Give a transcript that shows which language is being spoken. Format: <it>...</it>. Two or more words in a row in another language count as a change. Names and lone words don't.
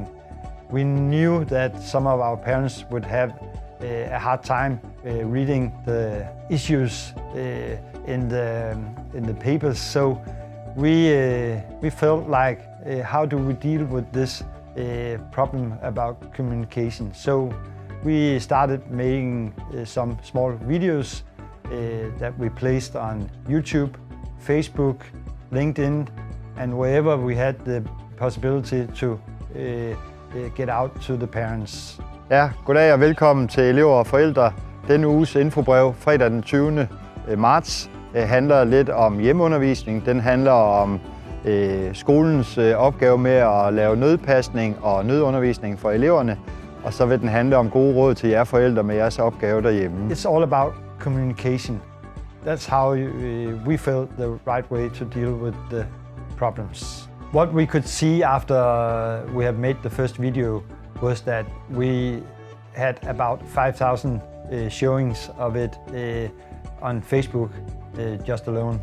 <en>We knew that some of our parents would have a hard time reading the issues in the papers, so we felt like how do we deal with this problem about communication. So we started making some small videos that we placed on YouTube, Facebook, LinkedIn, and wherever we had the possibility to get out to the parents.</en> <da>Ja, goddag og velkommen til elever og forældre. Denne uges infobrev, fredag den 20. marts, handler lidt om hjemmeundervisning. Den handler om skolens opgave med at lave nødpasning og nødundervisning for eleverne. Og så vil den handle om gode råd til jer forældre med jeres opgave derhjemme.</da> <en>It's all about communication. That's how we felt the right way to deal with the problems. What we could see after we have made the first video was that we had about 5,000 showings of it on Facebook just alone.</en>